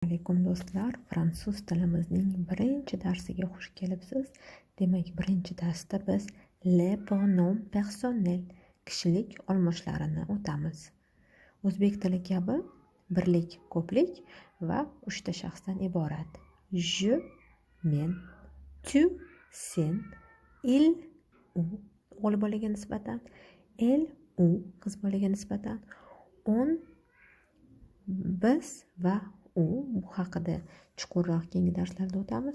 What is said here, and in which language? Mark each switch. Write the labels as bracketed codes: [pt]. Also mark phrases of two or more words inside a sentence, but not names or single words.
[uz] Alaykum do'stlar, fransuz tilimizning birinchi darsiga xush kelibsiz. Demak, birinchi darsda biz [fr] les pronoms personnels [uz] kishilik olmoshlarini o'tamiz. O'zbek tili kabi birlik, ko'plik va 3 ta shaxsdan iborat. Je, men, tu, sen, il, u o'g'il bolaga nisbatan, elle, u qiz bolaga nisbatan, on, biz va u haqida chuqurroq keyingi darslarda o'tamiz.